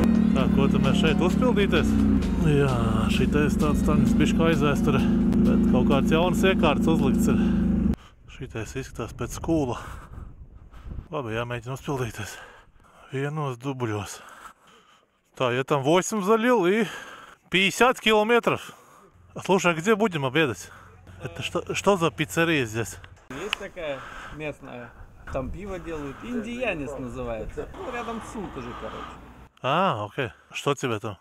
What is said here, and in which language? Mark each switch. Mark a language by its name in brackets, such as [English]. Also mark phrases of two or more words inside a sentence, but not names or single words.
[Latvian] Tā, ko tad mēs šeit uzpildīties? Jā, šitais tāds taņas bišķi aizvēsture, bet kaut kāds jaunas iekārtas uzlikts ir. Šitais izskatās pēc skūla. Labi, jāmēģina uzpildīties vienos dubļos. Tā, [Russian] я там 8 залил и 50 километров. Слушай, а где будем обедать? Это что за пиццерия здесь? Есть такая местная, там пиво делают, индиянец называется. Ну, рядом с Сум тоже, короче. А, окей. Что тебе там?